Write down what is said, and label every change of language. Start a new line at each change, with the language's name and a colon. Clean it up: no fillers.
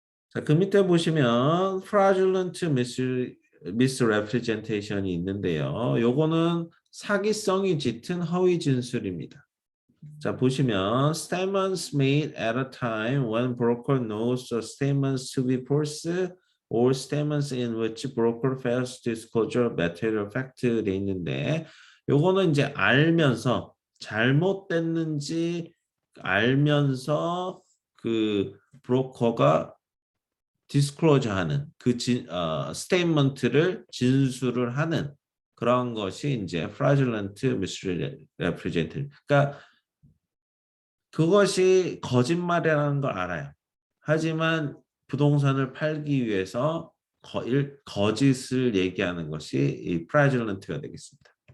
Korean: 자, 그 밑에 보시면 fraudulent misrepresentation이 있는데요. 요거는 사기성이 짙은 허위 진술입니다. 자, 보시면
English: statements made at a time when broker knows the statements to be false or statements in which broker fails to disclose material fact
Korean: 돼 있는데 요거는 이제 알면서 잘못됐는지 알면서 그 브로커가 디스클로즈하는 스테이트먼트를 진술을 하는 그런 것이 이제
English: fraudulent misrepresentation.
Korean: 그러니까 그것이 거짓말이라는 걸 알아요. 하지만 부동산을 팔기 위해서 거짓을 얘기하는 것이 이 fraudulent가 되겠습니다.